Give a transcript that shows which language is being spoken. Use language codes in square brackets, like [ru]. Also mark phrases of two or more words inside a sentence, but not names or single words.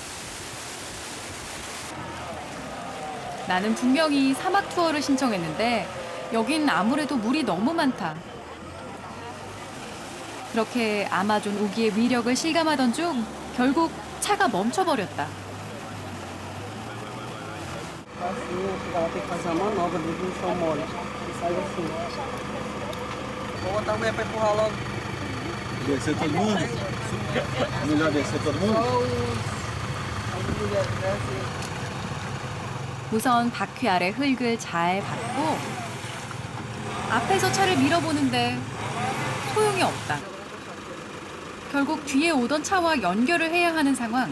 [ko] 나는 분명히 사막 투어를 신청했는데 여긴 아무래도 물이 너무 많다. 그렇게 아마존 우기의 위력을 실감하던 중 결국 차가 멈춰버렸다. [pt] Ela tem que fazer a manobra do chão mole. Sai assim. Vou botar a mulher para empurrar logo. Descer todo mundo? Melhor descer todo mundo? [ko] 우선 바퀴 아래 흙을 잘 밟고 앞에서 차를 밀어보는데 소용이 없다. 결국 뒤에 오던 차와 연결을 해야 하는 상황.